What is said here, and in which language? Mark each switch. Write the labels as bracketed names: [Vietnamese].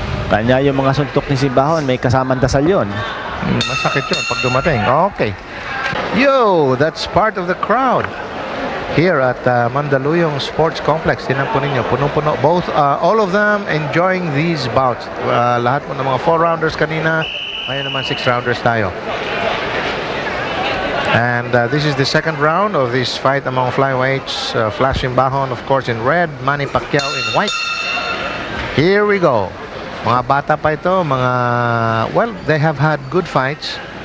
[Filipino] Kanya yung mga suntok ni Simbahon, may kasamang dasal yun. Masakit yun pag dumating. Okay. [English] Yo, that's part of the crowd here at Mandaluyong Sports Complex. [Filipino] Tinan po ninyo, punong-puno. [English] Both, all of them enjoying these bouts. [Filipino] Lahat po ng mga 4-rounders kanina. Ngayon naman 6-rounders tayo. [English] And this is the second round of this fight among flyweights. Flash Simbahon, of course, in red. Manny Pacquiao in white. Here we go. [Filipino] Mga bata pa ito, [English] well, they have had good fights.